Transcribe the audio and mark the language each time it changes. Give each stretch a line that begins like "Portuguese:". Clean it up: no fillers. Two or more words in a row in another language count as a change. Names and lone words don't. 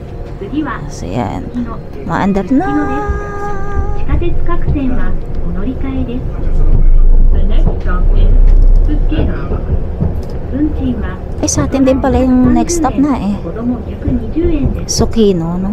Filipino: So, yan. Maandar na.
Japanese: 鉄各線はお乗り換えです。
English: The next stop is Tsukino.
Japanese: 運賃は
Filipino: Ay, sa atin din pala yung
English: next stop
Filipino: na eh.
Japanese: 子供120円です。
Filipino: Tsukino, no?